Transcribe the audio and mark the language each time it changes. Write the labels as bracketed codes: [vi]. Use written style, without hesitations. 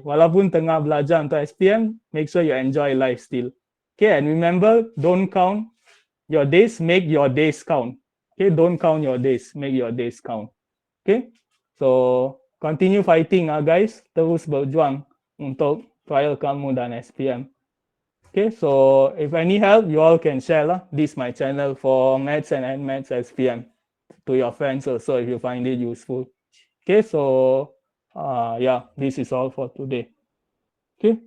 [ms] Walaupun tengah belajar untuk SPM, [en] make sure you enjoy life still. Okay, and remember, don't count your days, make your days count. Okay, don't count your days, make your days count. Okay, so continue fighting, guys. [ms] Terus berjuang. untuk trial kamu dan SPM. [en] Okay, so if any help, you all can share lah. This is my channel for maths and maths SPM to your friends also if you find it useful. Okay, so yeah, this is all for today. Okay.